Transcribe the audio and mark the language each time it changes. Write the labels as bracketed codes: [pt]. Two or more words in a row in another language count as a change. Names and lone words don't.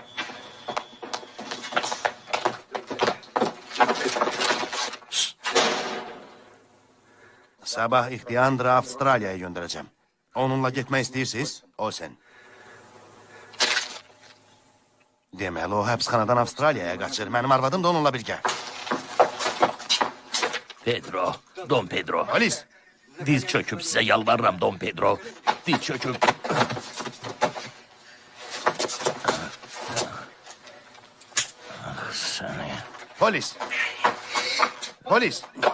[az] Sabah ixtiyandırı Avstraliyaya göndərəcəm. Onunla getmək istəyirsiniz? [tr] O sen. [az] Deməli, o həbsxanadan Avstraliyaya qaçır. Mənim arvadım da onunla birgə. Pedro, Don Pedro. Polis! [tr] Diz çöküp size yalvarırım Don Pedro. Diz çöküp. Ah, seni. Polis! Polis!